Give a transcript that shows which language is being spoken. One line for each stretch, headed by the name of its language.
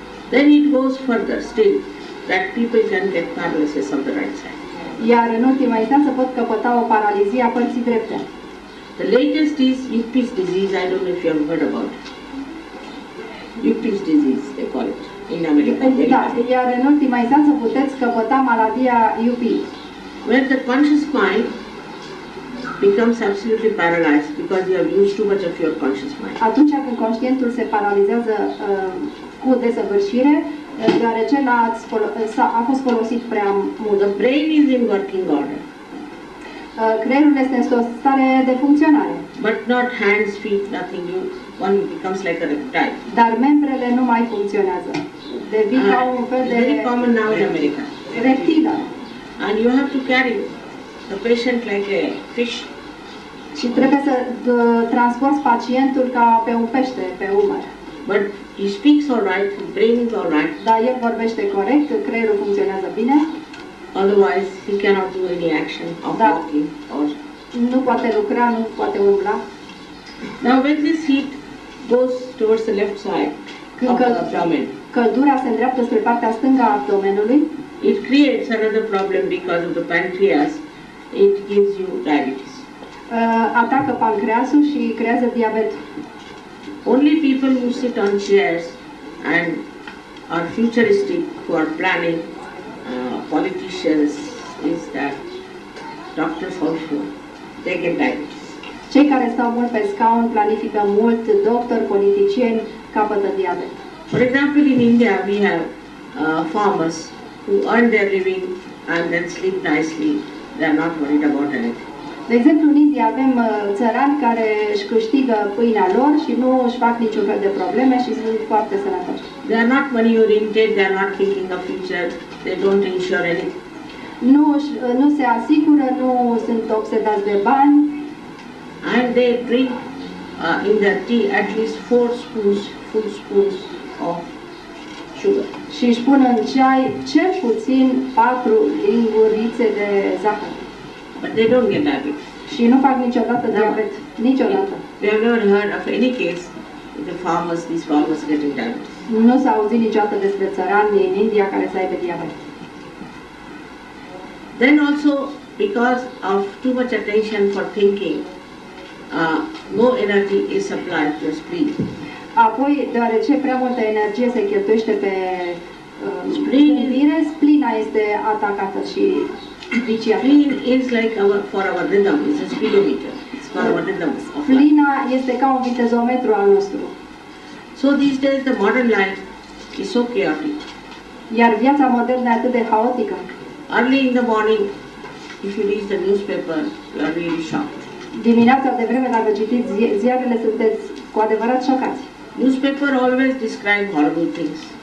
English: Then it goes further still that people can get paralysis of the right side.
Romanian: Iar în ultima instanță pot căpăta o paralizie a părții drepte.
English: The latest is Yuppies disease. I don't know if you have heard about it. Yuppies disease, they call it in America.
Romanian: Da, iar în ultima instanță puteți căpăta maladia UP.
English: Where the conscious mind becomes absolutely paralyzed because you have used too much of your conscious mind.
Romanian: Atunci când conștientul se paralizează cu desăvârșire, deoarece a fost folosit prea mult.
English: The brain is in working order.
Romanian: Creierul este într-o stare de funcționare.
English: But not hands, feet, nothing. One becomes like a reptile.
Romanian: Dar membrele nu mai funcționează. Devin ca un fel de
English: very common now in America.
Romanian: reptilă.
English: And you have to carry the patient like a fish.
Romanian: Și trebuie să transporti pacientul ca pe un pește, pe umăr.
English: But he speaks all right, his brain is all right.
Romanian: Dar el vorbește corect, creierul funcționează bine.
English: Otherwise, he cannot do any action of walking or.
Romanian: Nu poate lucra, nu poate umbla.
English: Now, when this heat goes towards the left side of the abdomen,
Romanian: căldura se îndreaptă spre partea stângă a abdomenului.
English: It creates another problem because of the pancreas. It gives you diabetes.
Romanian: Atacă pancreasul și creează diabet.
English: Only people who sit on chairs and are futuristic, who are planning, politicians, is that doctors also, they get diabetes.
Romanian: Cei care stau mult pe scaun, planifică mult, doctori, politicieni, capătă diabet.
English: For example, in India we have farmers who earn their living and then sleep nicely. They are not worried about anything.
Romanian: De exemplu, în India avem țărani care își câștigă pâinea lor și nu își fac niciun fel de probleme și sunt foarte sănătoși.
English: They are not money oriented, they are not thinking of future, they don't insure anything.
Romanian: Nu se asigură, nu sunt obsedați de bani.
English: And they drink in their tea at least 4 full spoons of sugar.
Romanian: Și își pun în ceai cel puțin 4 lingurițe de zahăr.
English: But they don't get diabetes.
Romanian: Și nu fac niciodată diabet. Niciodată.
English: We have never heard of any case of these farmers getting diabetes.
Romanian: Nu s-a auzit niciodată despre țărani în India care să aibă diabet.
English: Then also, because of too much attention for thinking, no energy is supplied to spleen.
Romanian: Apoi, deoarece prea multă energie se cheltuiește pe gândire, splina este atacată și viciată.
English: Spleen is like for our rhythm, it's a speedometer. It's for our rhythm.
Romanian: Splina este ca un vitezometru al nostru.
English: So these days the modern life is so chaotic.
Romanian: Iar viața modernă e atât de haotică.
English: Early in the morning, if you read the newspaper, you are really shocked.
Romanian: Dimineața de vreme, dacă citiți ziarele, sunteți cu adevărat șocați.
English: Newspaper always describe horrible things.